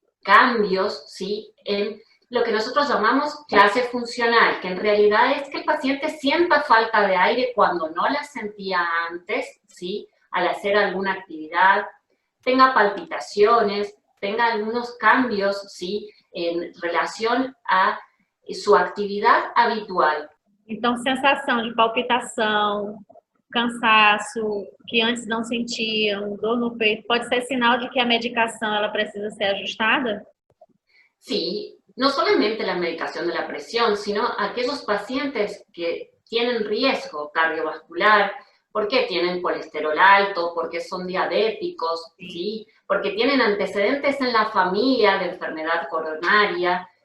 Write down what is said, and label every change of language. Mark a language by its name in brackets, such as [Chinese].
[Spanish] cambios, ¿sí?, en lo que nosotros llamamos clase funcional, que en realidad es que el paciente sienta falta de aire cuando no la sentía antes, ¿sí?, al hacer alguna actividad, tenga palpitaciones, tenga algunos cambios, ¿sí?, en relación a su actividad habitual. [Portuguese] Então, sensação de palpitação, cansaço que antes não sentiam, dor no peito, pode ser sinal de que a medicação ela precisa ser ajustada? [Spanish] Sí, no solamente la medicación de la presión, sino aquellos pacientes que tienen riesgo cardiovascular, porque tienen colesterol alto, porque son diabéticos, ¿sí? Porque tienen antecedentes en la familia de enfermedad coronaria.